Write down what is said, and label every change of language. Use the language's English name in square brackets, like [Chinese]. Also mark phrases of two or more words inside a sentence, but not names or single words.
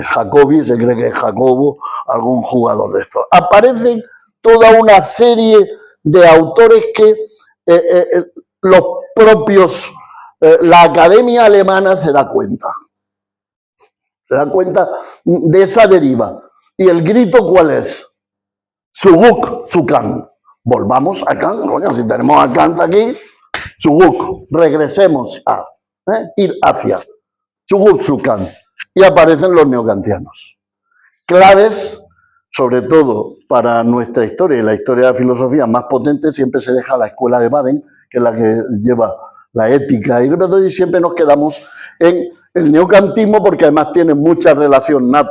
[Spanish] Jacobi, se cree que es Jacobo, algún jugador de estos. Aparecen toda una serie de autores que los propios, la academia alemana se da cuenta de esa deriva. ¿Y el grito cuál es? [German] Zurück zu Kant. [Spanish] Volvamos a Kant, coño, si tenemos a Kant aquí, zurück, regresemos a, ir hacia, [German] zurück zu Kant. [Spanish] Y aparecen los neokantianos. Claves, sobre todo para nuestra historia y la historia de la filosofía más potente, siempre se deja la escuela de Baden, que es la que lleva la ética, y siempre nos quedamos en el neokantismo porque además tiene mucha relación.